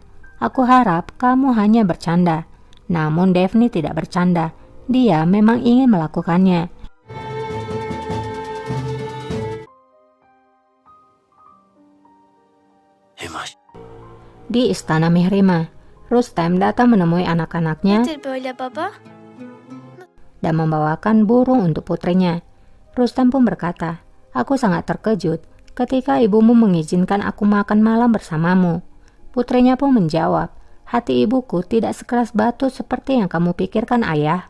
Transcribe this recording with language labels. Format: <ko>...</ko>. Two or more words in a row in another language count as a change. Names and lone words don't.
<id>Aku harap kamu hanya bercanda. Namun Daphne tidak bercanda. Dia memang ingin melakukannya. Di istana Mihrimah, Rustem datang menemui anak-anaknya</id> <tr>Nedir böyle baba?</tr> <id>dan membawakan burung untuk putrinya. Rustem pun berkata, aku sangat terkejut ketika ibumu mengizinkan aku makan malam bersamamu. Putrinya pun menjawab, hati ibuku tidak sekeras batu seperti yang kamu pikirkan ayah.</id>